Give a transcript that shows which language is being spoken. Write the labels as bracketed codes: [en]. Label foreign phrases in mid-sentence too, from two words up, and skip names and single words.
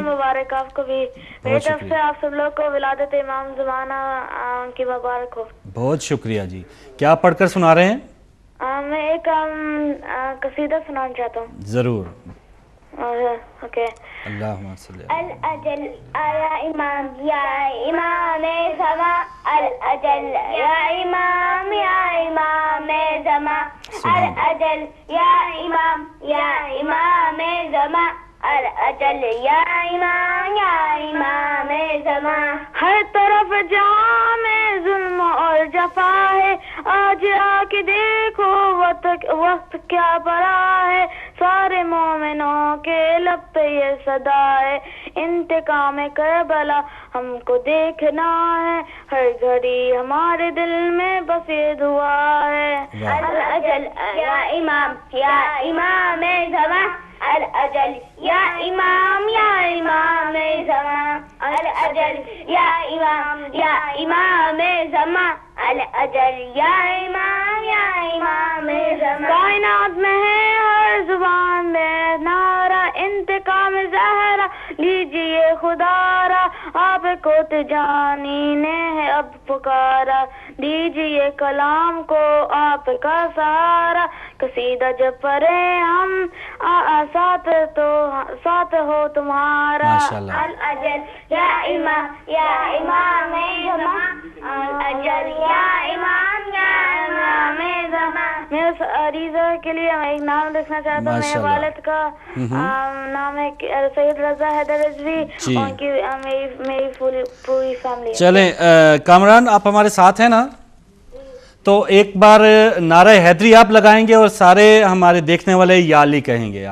[ur] مبارک آپ کو بھی. میری طرف سے آپ سب لوگ کو ولادت امام زمانہ کی مبارک ہو. بہت شکریہ جی. کیا پڑھ کر سنا رہے ہیں؟ میں ایک قصیدہ سنانا چاہتا ہوں. ضرور. اوکے. [ar] اللہم صلی الاجل یا امام یا امام زمان، الاجل یا امام یا امام زمان، الاجل یا امام یا امام زمان، الاجل یا امام یا امام زمان. [ur] ہر طرف جام ظلم اور جفا ہے، آج آ کے دیکھو وقت کیا پڑا ہے. سارے مومنوں کے لب پہ یہ صدا ہے، انتقام کربلا ہم کو دیکھنا ہے. ہر گھڑی ہمارے دل میں بس یہ دعا ہے. [ar] الاجل یا امام یا امام زمان، الاجل یا امام یا امام زمان، الاجل یا امام یا امام زمان، الاجل یا امام یا امام زمان. [ur] کائنات میں ہے ہر زبان میں نعرہ انتقام زہرا، لیجیے خدا را آپ کو تجانی نے ہے اب پکارا. دیجیے کلام کو آپ کا سہارا، قصیدہ جب پڑھے ہم ساتھ ہو تمہارا. [ar] الاجل یا امام یا امام زمان، الاجل یا امام یا امام زمان. [ur] میں اس عریضہ کے لیے ایک نام لکھنا چاہتا ہوں. میرے والد کا نام ہے سید رضا حیدر رضوی، ان کی میری پوری فیملی. چلیں کامران آپ ہمارے ساتھ ہیں نا، تو ایک بار نعرہ حیدری آپ لگائیں گے اور سارے ہمارے دیکھنے والے [ar] یا علی [ur] کہیں گے.